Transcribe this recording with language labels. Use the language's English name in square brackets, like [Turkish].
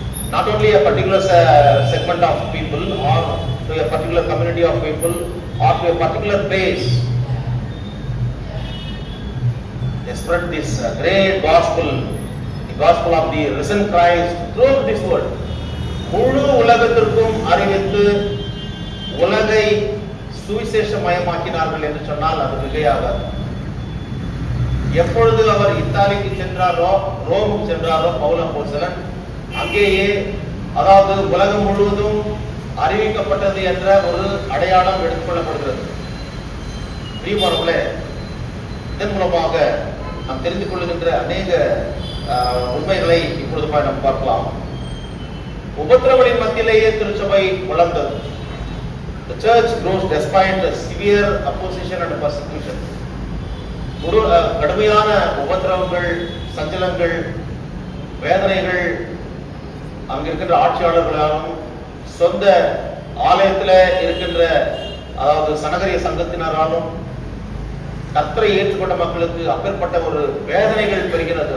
[English] Not only a particular segment of people or to a particular community of people or to a particular place. They spread this great gospel, the gospel of the risen Christ throughout this world. [Tamil] முழு உலகத்திற்கும் அறிவித்து உலகை சுவிசேஷமயமாக்கினார்கள் என்று சொன்னால் அது மிகையாகாது. எப்பொழுது அவர் இத்தாலிக்கு சென்றாரோ, ரோமுக்கு சென்றாரோ பவுல் அப்போஸ்தலன், அங்கேயே அதாவது உலகம் முழுவதும் அறிவிக்கப்பட்டது என்ற ஒரு அடையாளம் எடுத்துக்கொள்ளப்படுகிறது. பிரியமானவர்களே, இதன் மூலமாக நாம் தெரிந்து கொள்ளுகின்ற அநேக உண்மைகளை இப்பொழுது நாம் பார்க்கலாம். உபத்திரவங்களின் மத்தியிலேயே திருச்சபை வளர்ந்தது. [English] The church grows despite the severe opposition and persecution. [Tamil] கடுமையான உபத்திரவங்கள், சஞ்சலங்கள், வேதனைகள் அங்க இருக்கின்ற ஆட்சியாளர்களாலும் சொந்த ஆலயத்தில் இருக்கின்ற அதாவது சனகரிய சங்கத்தினராலும் கர்த்தரை ஏற்றுக்கொண்ட மக்களுக்கு அப்பேற்பட்ட ஒரு வேதனைகள் பெறுகிறது.